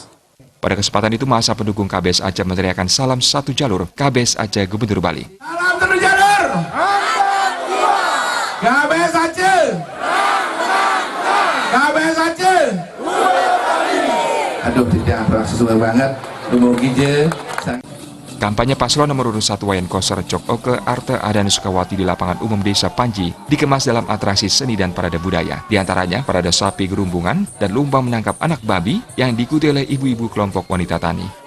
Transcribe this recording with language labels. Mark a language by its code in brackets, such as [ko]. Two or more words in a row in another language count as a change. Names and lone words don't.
[id] Pada kesempatan itu massa pendukung KBS Aceh meneriakan salam satu jalur KBS Aceh Gubernur Bali. Salam satu jalur. KBS Aceh. KBS Aceh. Aduh, tidak sesuai banget. [ban] Dumugi je. [id] Kampanye paslon nomor urut 1 Wayan Koster Cok Oke Arte Adani Sukawati di lapangan umum Desa Panji dikemas dalam atraksi seni dan parade budaya. Di antaranya parade sapi gerumbungan dan lomba menangkap anak babi yang diikuti oleh ibu-ibu kelompok wanita tani.